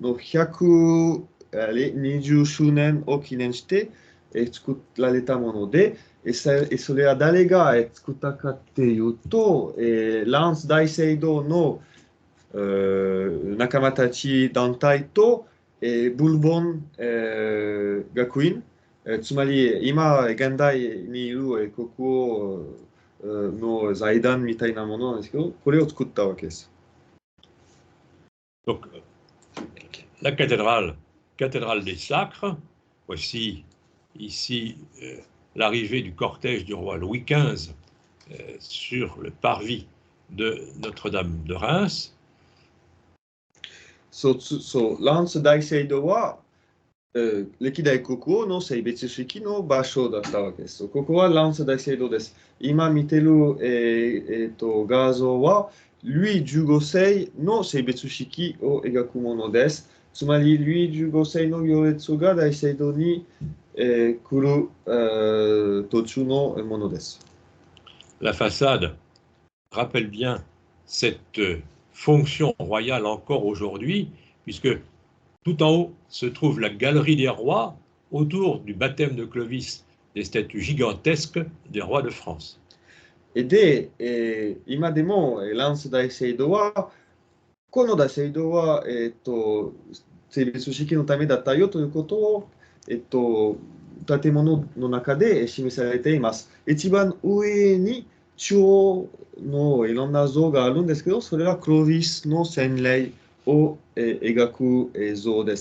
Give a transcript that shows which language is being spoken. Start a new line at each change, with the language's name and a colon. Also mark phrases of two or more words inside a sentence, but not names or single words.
Japanese: 120 周年を記念して、作られたもので、それは誰が作ったかっていうと、ランス大聖堂の仲間たち団体と、ブルボン、学院、つまり今現代にいる国王の財団みたいなものなんですけど、これを作ったわけです。
French: Donc, la cathédrale des Sacres, voici ici l'arrivée du cortège du roi Louis XV sur le parvis de Notre-Dame de Reims.
Japanese: ランス大聖堂は、歴代国王の性別式の場所だったわけです。ここはランス大聖堂です。今見てる、画像は、ルイ15世の性別式を描くものです。つまり、ルイ15世の行列が大聖堂に、来る、途中のものです。
French: La façade rappelle bien cette fonction royale encore aujourd'hui, puisque tout en haut se trouve la galerie des rois autour du baptême de Clovis, des statues gigantesques des rois de France.
Japanese: で、今でもランス大聖堂は、この大聖堂は、性別式のためだったよということを、建物の中で示されています。一番上に中央のいろんな像があるんですけど、それはクロビスの洗礼を、描く像です。